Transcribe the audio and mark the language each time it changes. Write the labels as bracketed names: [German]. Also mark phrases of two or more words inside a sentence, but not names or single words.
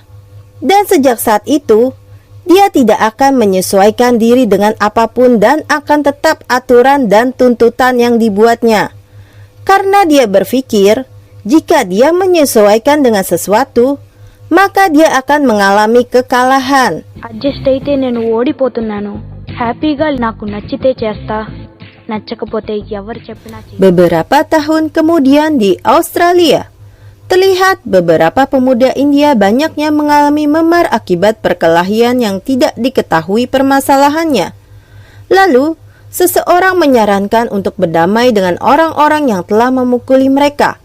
[Indonesian] Dan sejak saat itu, dia tidak akan menyesuaikan diri dengan apapun dan akan tetap aturan dan tuntutan yang dibuatnya. Karena dia berpikir, jika dia menyesuaikan dengan sesuatu, maka dia akan mengalami kekalahan. [Telugu] అడ్జస్ట్ అయితే నేను ఓడిపోతున్నాను. హ్యాపీగా నాకు నచ్చితే చేస్తా, నచ్చకపోతే ఎవరు చెప్పినా చెయ్యి. [Indonesian] Beberapa tahun kemudian di Australia, terlihat beberapa pemuda India banyaknya mengalami memar akibat perkelahian yang tidak diketahui permasalahannya. Lalu, seseorang menyarankan untuk berdamai dengan orang-orang yang telah memukuli mereka.